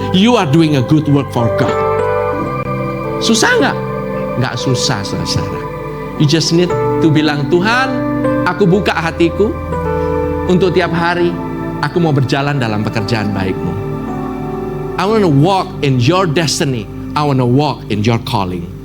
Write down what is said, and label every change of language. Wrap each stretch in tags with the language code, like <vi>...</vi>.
<en>You are doing a good work for God.</en> <id>Susah nggak? Nggak susah, saudara-saudara.</id> <en>You just need to</en> <id>bilang, Tuhan, aku buka hatiku untuk tiap hari aku mau berjalan dalam pekerjaan baik-Mu.</id> <en>I want to walk in your destiny. I want to walk in your calling.</en>